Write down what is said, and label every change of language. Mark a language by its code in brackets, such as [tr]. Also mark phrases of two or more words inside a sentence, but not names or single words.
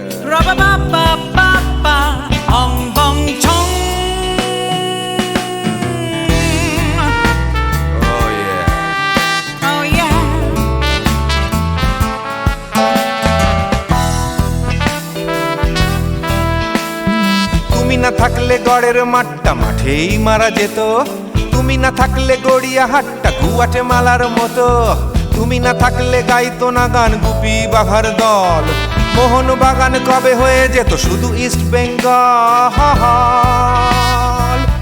[en] Ra-ba-ba-ba-ba-ba, ong bong chong. Oh yeah. Oh yeah. [bn] তুমি না থাকলে গড়ের মাঠটা মাঠেই মারা যেত, তুমি না থাকলে গড়িয়া হাটটা গুয়াটে মালার মতো, তুমি না থাকলে গাইতো না গান গুপি বাঘার দল, মোহন বাগান কবে হয়ে যেত শুধু ইস্ট বেঙ্গল।